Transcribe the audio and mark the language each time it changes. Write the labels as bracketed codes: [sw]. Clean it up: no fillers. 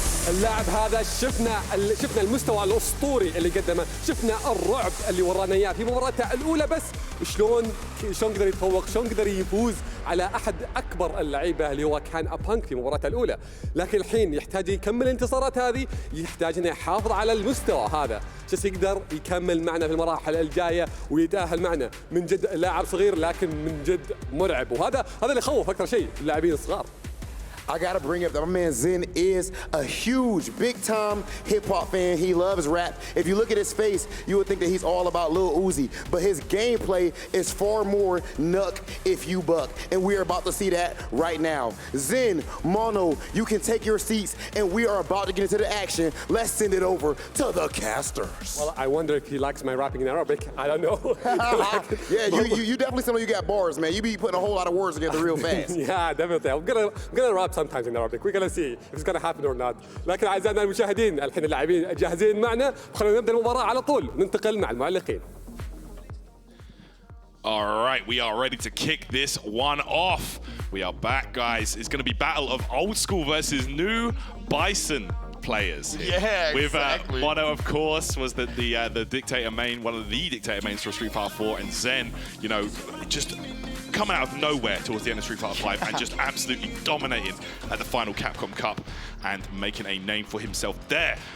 [ar] اللاعب هذا شفنا المستوى الأسطوري اللي قدمه، شفنا الرعب اللي ورانا إياه في مباراته الأولى، بس شلون قدر يتفوق، شلون قدر يفوز على أحد أكبر اللعيبة اللي هو كان أبانك في مباراته الأولى. لكن الحين يحتاج يكمل الانتصارات هذه، يحتاج انه يحافظ على المستوى هذا، بس يقدر يكمل معنا في المراحل الجاية ويتأهل معنا. من جد لاعب صغير لكن من جد مرعب، وهذا اللي يخوف أكثر شيء اللاعبين الصغار. [en] I gotta bring up that my man Zen is a huge, big-time hip-hop fan. He loves rap. If you look at his face, you would think that he's all about Lil Uzi, but his gameplay is far more Nuck if you buck, and we are about to see that right now. Zen, Mono, you can take your seats, and we are about to get into the action. Let's send it over to the casters. Well, I wonder if he likes my rapping in Arabic. I don't know. Yeah, you definitely sound like you got bars, man. You be putting a whole lot of words together real fast. Yeah, definitely. I'm gonna rap sometimes in Arabic. We're gonna see if it's gonna happen or not. [ar] لكن أعزائنا المشاهدين، الحين اللاعبين جاهزين معنا، خلونا نبدأ المباراة على طول، ننتقل مع المعلقين. [en] All right, we are ready to kick this one off. We are back, guys. It's going to be battle of old school versus new Bison players. Yeah, with exactly. Mono, of course, was the dictator main, one of the dictator mains for Street Fighter 4, and Zen, you know, just coming out of nowhere towards the end of Street Fighter 5 and just absolutely dominating at the final Capcom Cup and making a name for himself there.